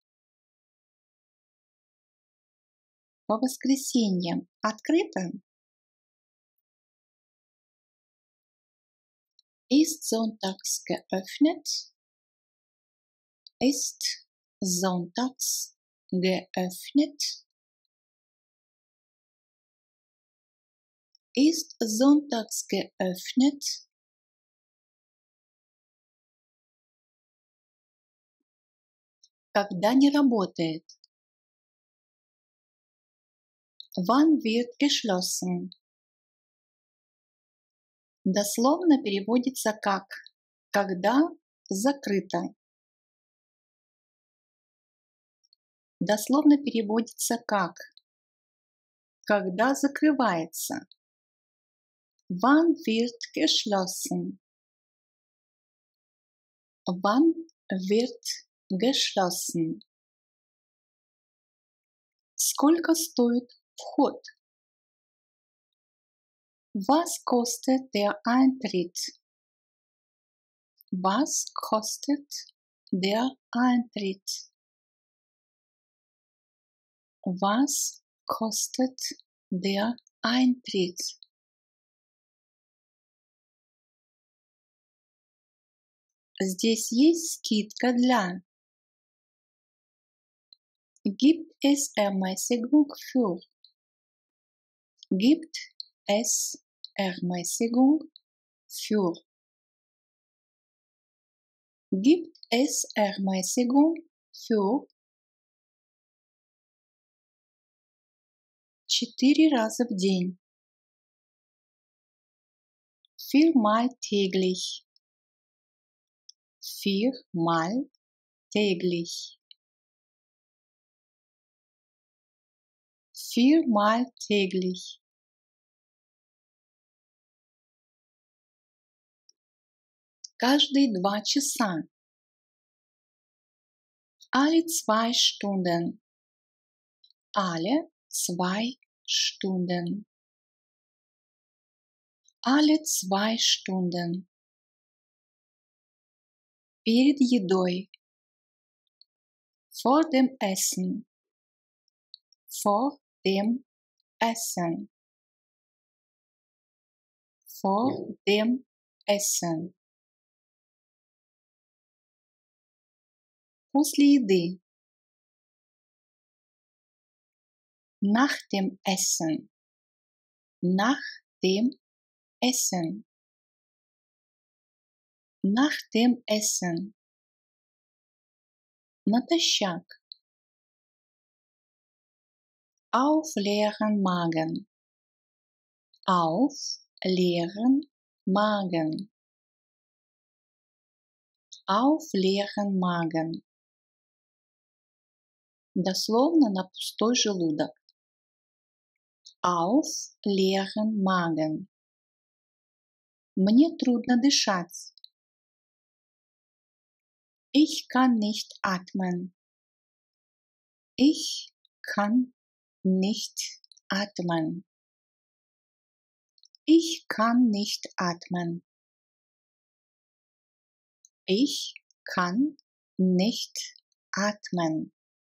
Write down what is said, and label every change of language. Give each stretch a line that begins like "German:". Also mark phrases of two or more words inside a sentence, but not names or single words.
Russian: По воскресеньям открыто?
German: Ist sonntags geöffnet? Ist sonntags geöffnet? Ist sonntags geöffnet?
Russian: Когда не работает?
German: Wann wird geschlossen?
Russian: Дословно переводится как «когда закрыто». Дословно переводится как «когда закрывается».
German: Wann wird geschlossen? Wann wird geschlossen?
Russian: Сколько стоит вход?
German: Was kostet der Eintritt? Was kostet der Eintritt? Was kostet der Eintritt?
Russian: Здесь есть скидка для.
German: Gibt es Ermäßigung für? Gibt es Ermäßigung für? Gibt es Ermäßigung für?
Russian: 4 раза в день.
German: Viermal täglich. Viermal täglich. Viermal täglich.
Russian: Каждые 2 часа.
German: Alle 2 Stunden. Alle 2 Stunden. Alle 2 Stunden.
Russian: Перед едой.
German: Vor dem Essen. Vor dem Essen. Vor dem Essen.
Russian: После еды.
German: Nach dem Essen. Nach dem Essen. Nach dem Essen. Натощак. Auf leeren Magen. Auf leeren Magen. Auf leeren Magen.
Russian: Дословно на пустой желудок.
German: Auf leeren Magen.
Russian: Мне трудно дышать.
German: Ich kann nicht atmen. Ich kann nicht atmen. Ich kann nicht atmen. Ich kann nicht atmen.